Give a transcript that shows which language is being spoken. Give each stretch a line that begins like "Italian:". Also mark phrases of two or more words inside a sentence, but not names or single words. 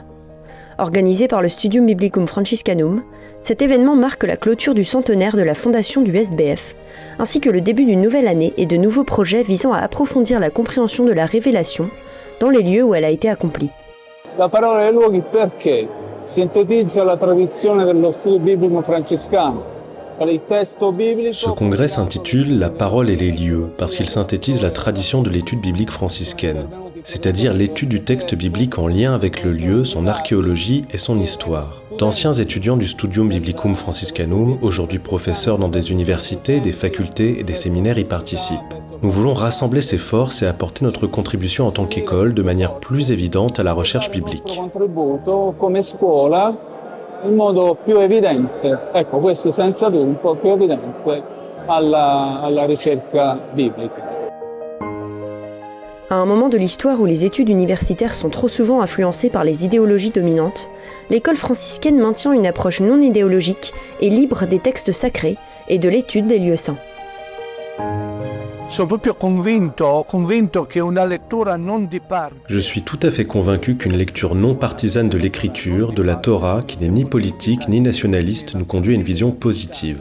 French: Organisé par le Studium Biblicum Franciscanum, cet événement marque la clôture du centenaire de la fondation du SBF, ainsi que le début d'une nouvelle année et de nouveaux projets visant à approfondir la compréhension de la révélation dans les lieux où elle a été accomplie.
Italian: La parola e luoghi perché sintetizza la tradizione dello studio biblico francescano.
French: Ce congrès s'intitule « La parole et les lieux » parce qu'il synthétise la tradition de l'étude biblique franciscaine, c'est-à-dire l'étude du texte biblique en lien avec le lieu, son archéologie et son histoire. D'anciens étudiants du Studium Biblicum Franciscanum, aujourd'hui professeurs dans des universités, des facultés et des séminaires y participent. Nous voulons rassembler ces forces et apporter notre contribution en tant qu'école de manière plus évidente à la recherche biblique.
Italian: In modo più evidente, ecco questo senza dubbio, più evidente alla ricerca biblica.
French: À un moment de l'histoire où les études universitaires sont trop souvent influencées par les idéologies dominantes, l'école franciscaine maintient une approche non idéologique et libre des textes sacrés et de l'étude des lieux saints. Je suis tout à fait convaincu qu'une lecture non partisane de l'écriture, de la Torah, qui n'est ni politique ni nationaliste, nous conduit à une vision positive.